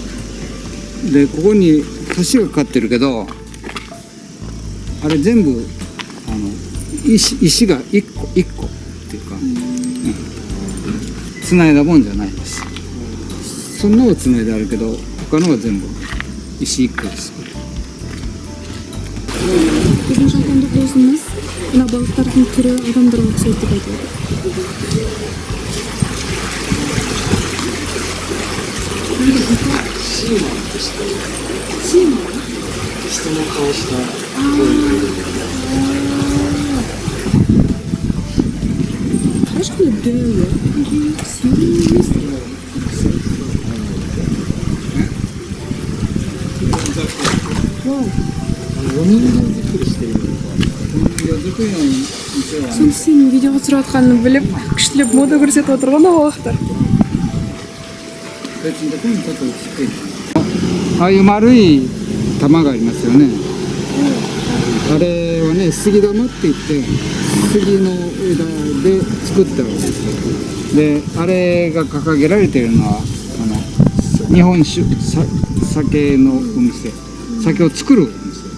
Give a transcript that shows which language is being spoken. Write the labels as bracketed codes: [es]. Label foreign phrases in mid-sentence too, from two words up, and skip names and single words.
[ja] でここに橋がかかってるけどあれ全部石が一個っていうか、繋いだもんじゃないです。そのを繋いであるけど他のは全部石一個です。 [kk] Біздің жапондық досымыз мына балықтардың түрі адамдарға ұқсайды деп айтады. [ja] 人の顔したこういう確かに出るよ. [kk] Сол сенің видеоға түсіріп жатқанын біліп, күштілеп мода көрсетіп отырған балықтар. [ja] ああいう丸い玉がありますよね。あれはね、杉玉って言って杉の枝で作ったわけですよ。で、あれが掲げられているのは日本酒、酒のお店、酒を作るお店。